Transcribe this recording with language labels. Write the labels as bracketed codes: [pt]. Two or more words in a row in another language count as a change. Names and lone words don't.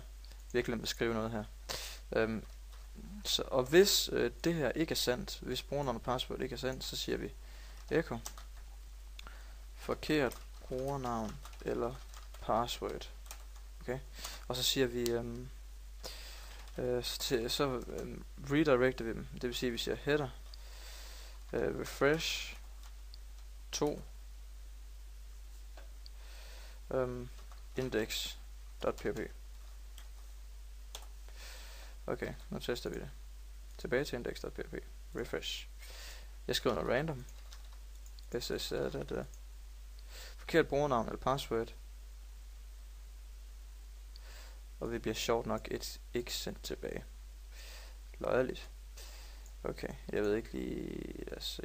[da] Vi har glemt at skrive noget her. Og hvis det her ikke er sandt, hvis brugernavn og password ikke er sandt, så siger vi echo forkert brugernavn eller password. Okay, og så siger vi redirecter vi dem. Det vil sige, at vi siger [en] header refresh [da] 2 index.php. Okay, nu tester vi det. Tilbage til index.php. Refresh. Jeg skriver noget random. Forkert brugernavn eller password. Og vi bliver sjovt nok ikke sendt tilbage. Løjerligt. Okay, jeg ved ikke lige. Lad os se.